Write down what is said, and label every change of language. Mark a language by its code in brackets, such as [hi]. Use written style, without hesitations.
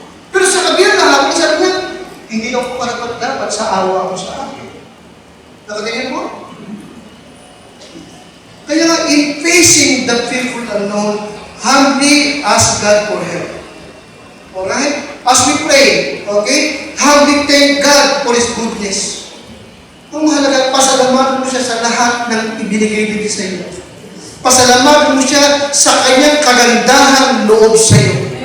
[tl] Pero sa kabila na happy, sabi niya, hindi ako karapat dapat sa awa ko sa akin. Nakatingin mo? [en] Kaya in facing the fearful unknown, humbly ask God for help. Alright? As we pray, okay? Humbly thank God for His goodness. [tl] Ang mahalaga, pasalamatan mo siya sa lahat ng ibinigay dito sa iyo. Pasalamatan mo siya sa kanyang kagandahang loob sa iyo.